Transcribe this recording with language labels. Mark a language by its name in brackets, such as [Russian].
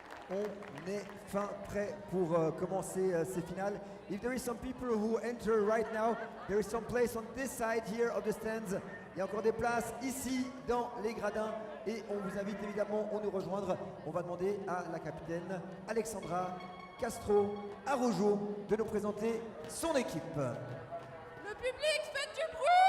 [French] On est fin prêt pour commencer ces finales. [English] If there is some people who enter right now, there is some place on this side here of the stands. [French] Il y a encore des places ici dans les gradins et on vous invite évidemment à nous rejoindre. On va demander à la capitaine Alexandra Castro Araujo de nous présenter son équipe. Le public, faites du bruit!